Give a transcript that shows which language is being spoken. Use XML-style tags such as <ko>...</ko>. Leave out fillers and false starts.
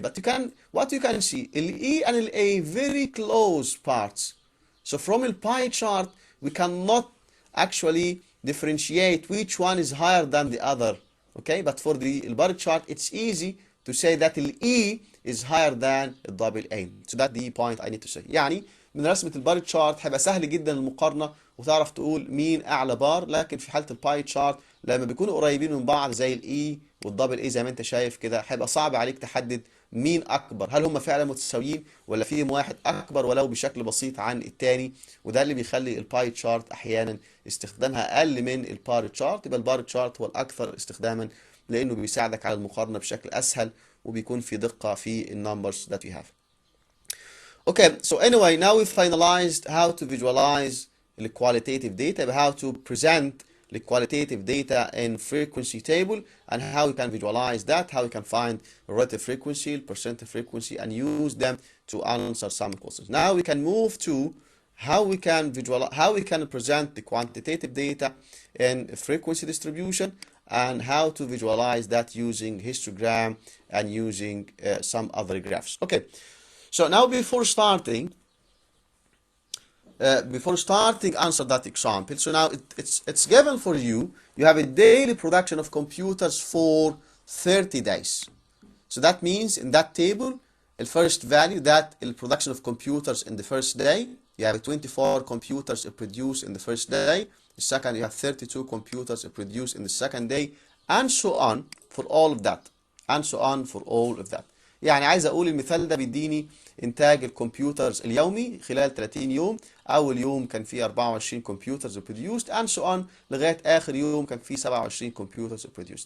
<en>But what you can see, E and A very close parts. So from a pie chart we cannot actually differentiate which one is higher than the other. Okay, but for the bar chart it's easy to say that E is higher than double A. So that's the point I need to say.</en> <ar>يعني من رسمة البار تشارت هيبقى سهل جدا المقارنة وتعرف تقول مين أعلى بار، لكن في حالة الباي تشارت لما بيكونوا قريبين من بعض زي الإي والدبل إي زي ما أنت شايف كده هيبقى صعب عليك تحدد مين أكبر، هل هم فعلا متساويين ولا فيهم واحد أكبر ولو بشكل بسيط عن التاني، وده اللي بيخلي الباي تشارت أحيانا استخدامها أقل من البار تشارت. يبقى البار تشارت هو الأكثر استخداما لأنه بيساعدك على المقارنة بشكل أسهل وبيكون في دقة في النمبرز</ar> <en>that you have. Okay, so anyway, now we've finalized how to visualize the qualitative data, how to present the qualitative data in frequency table, and how we can visualize that, how we can find relative frequency, percentage frequency, and use them to answer some questions. Now we can move to how we can present the quantitative data in frequency distribution, and how to visualize that using histogram and using some other graphs. Okay, so now before starting answer that example. So now it's given for you. You have a daily production of computers for 30 days. So that means in that table, the first value that the production of computers in the first day, you have 24 computers produced in the first day. The second, you have 32 computers produced in the second day, and so on for all of that, and so on for all of that.</en> <ar>يعني عايز اقول المثال ده بيديني انتاج الكمبيوترز اليومي خلال 30 يوم. اول يوم كان فيه 24 كمبيوترز</ar> <en>produced and so on</en> <ar>لغايه اخر يوم كان فيه 27 كمبيوترز produced.</ar>